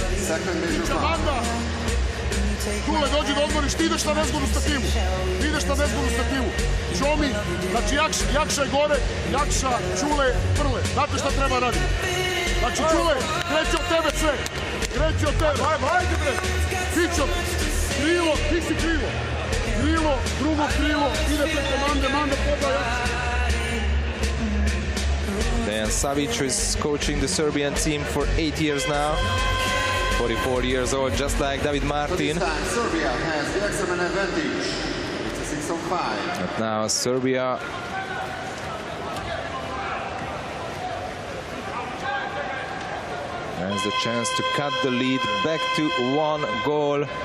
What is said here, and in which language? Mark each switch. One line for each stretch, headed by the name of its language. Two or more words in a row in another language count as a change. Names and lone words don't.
English: Second major foul. Amanda,
Serbian: Čule, dođi da odmoriš, ti ideš na vezgonu stativu. Ti ideš na vezgonu stativu. Čomi, znači Jakša je gore, Jakša, Čule, Prle. Znate šta treba raditi? Znači Čule, kreće od tebe sve. Kreće od tebe. Ajde bre. Fićo, krilo, ti si krilo. Krilo, drugo krilo, ide preko Mande, Mande poda Jakša.
English: Dejan Savic is coaching the Serbian team for 8 years now. 44 years old, just like David So Martin. this time Serbia has the extra man advantage. It's a 6-on-5. But now Serbia has the chance to cut the lead back to 1 goal.